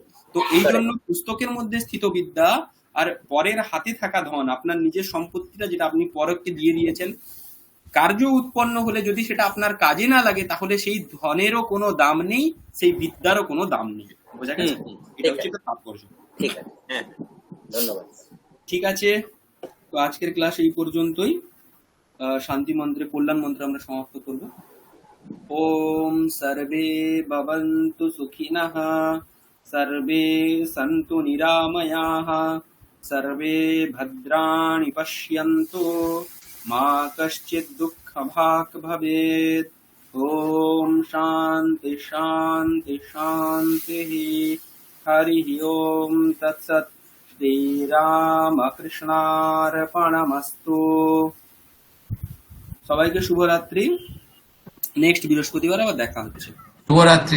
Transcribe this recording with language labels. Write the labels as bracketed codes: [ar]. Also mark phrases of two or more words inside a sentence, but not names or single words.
[bn] তো এই জন্য পুস্তকের মধ্যে স্থিত বিদ্যা আর পরের হাতে থাকা ধন, আপনার নিজের সম্পত্তিটা যেটা আপনি পরকে দিয়ে দিয়েছেন, কার্য উৎপন্ন হলে যদি সেটা আপনার কাজে না লাগে, তাহলে সেই ধনেরও কোনো দাম নেই, সেই বিদ্যারও কোনো দাম নেই। বোঝা গেছে? এটা হচ্ছে তো তাৎপর্য। ঠিক আছে, হ্যাঁ, ধন্যবাদ। ঠিক আছে, তো আজকের ক্লাস এই পর্যন্তই। শান্তি মন্ত্রে, কল্যাণ মন্ত্রে আমরা সমাপ্ত করব। [sa] ओम सर्वे भवन्तु सुखिनः, सर्वे सन्तु निरामयाः, सर्वे भद्राणि पश्यन्तु, मा कश्चित् दुःखभाग् भवेत्। ओम शान्ति शान्ति शान्तिः। हरि ओम तत्सत्। श्रीरामकृष्णार्पणमस्तु। [bn] সবাইকে শুভরাত্রি। নেক্সট বৃহস্পতিবার আবার দেখা হচ্ছে।